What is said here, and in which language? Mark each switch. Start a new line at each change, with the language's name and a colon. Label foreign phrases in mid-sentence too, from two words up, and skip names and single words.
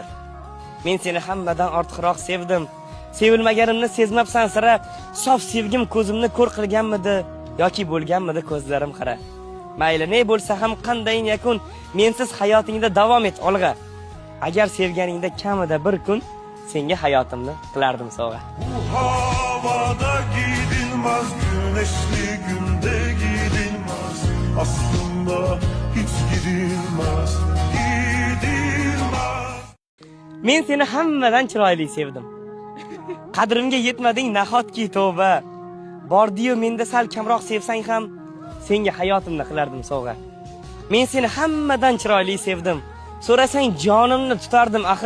Uzbek: Men seni hammadan ortiqroq sevdim. Sevilmaganimni sezmabsan sira. Sof sevgim ko'zimni ko'r qilganmidi yoki bo'lganmidi ko'zlarim qara. Mayli ne bo'lsa ham qandayin yakun, mensiz hayotingda davom et olg'a. Agar sevganingda kamida bir kun senga hayotimni qilardim sovg'a.
Turkish: Bu havada gidilmez, güneşli günde gidilmez. Aslında hiç gidilmez, gidilmez.
Uzbek: Men seni hammadan chiroyli sevdim. Qadrimga yetmading nahotki tavba. Bordi-yu menda sal kamroq sevsang ham, senga hayotimni qilardim sovg'a. Men seni hammadan chiroyli sevdim. So'rasang jonimni tutardim axir.